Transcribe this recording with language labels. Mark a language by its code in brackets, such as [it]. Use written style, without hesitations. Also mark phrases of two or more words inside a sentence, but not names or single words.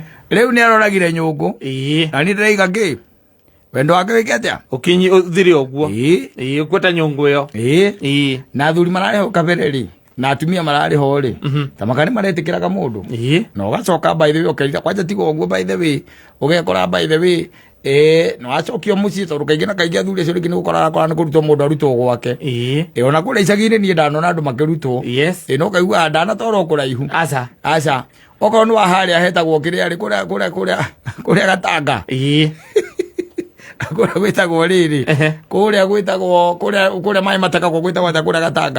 [ki] Riu ni aroragire nyungu. Na ni ndreiga ki. Wendo wake wike atia? Ukinyi uthiri oguo. Ukweta nyungu iyo. Na athuri marare ho kabere na atumia marare ho ri. Tamakani maretikiraga mundu. Na ugacoka [en] by the way [ki] ukaija kwanja tigo oguo [en] by the way. [ki] Ugekora [en] by the way [ki] no acokio muci tondu kaingi na kaingi athuri acio ringi ni gukora ni kurutwo mundu arutwo gwake. Ona kuria icagi-ini ni ndanona andu makirutwo. No kaigua ndana toro kuraihu. Aca okorwo ni wa haria hetagwo kiria ri kuria Gatanga. Kuria gwitagwo riri kuria gwitagwo kuria mai matakagwo gwitagwo kuria Gatanga.